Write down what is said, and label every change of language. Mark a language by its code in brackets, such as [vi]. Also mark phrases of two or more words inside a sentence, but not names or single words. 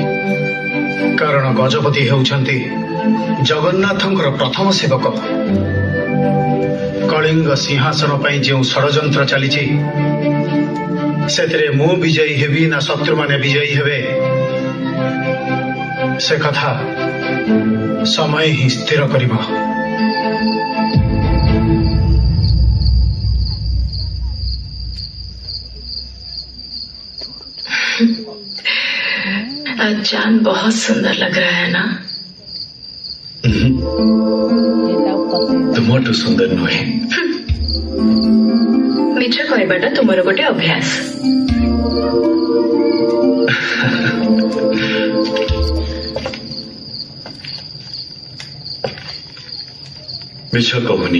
[or] କାରଣ ଗଜପତି ହେଉଛନ୍ତି ଜଗନ୍ନାଥଙ୍କର ପ୍ରଥମ ସେବକ। କଳିଙ୍ଗ ସିଂହାସନ ପାଇଁ ଯେଉଁ ଷଡ଼ଯନ୍ତ୍ର ଚାଲିଛି ସେଥିରେ ମୁଁ ବିଜୟୀ ହେବି ନା ଶତ୍ରୁମାନେ ବିଜୟୀ ହେବେ ସେ କଥା ସମୟ ହିଁ ସ୍ଥିର କରିବ। [hi] आज चांद बहुत सुंदर लग रहा है ना? [or] ତୁମଠୁ ସୁନ୍ଦର ନୁହେଁ। ମିଛ କହିବାଟା ତୁମର ଗୋଟେ ଅଭ୍ୟାସ। ମିଛ କହୁନି।